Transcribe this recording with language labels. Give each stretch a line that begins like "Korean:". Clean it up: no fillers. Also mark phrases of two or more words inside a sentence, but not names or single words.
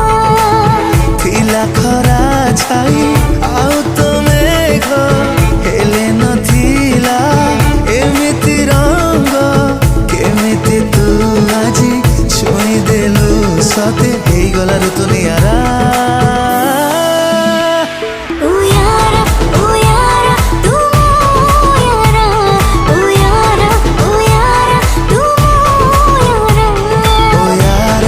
Odia: ଥିଲା ଖରା ଛାଇ ଆଉ ତୋ ମେଘ ହେଲେ ନଥିଲା ଏମିତି ରଙ୍ଗ କେମିତି ତୁ ଆଜି ଛୁଇଁ ଦେଲୁ ସତେ ହେଇ ଗଲା ଋତୁ ନିଆରା
Hindi: ओ यारा तू ओ यारा ओ यारा तू ओ यारा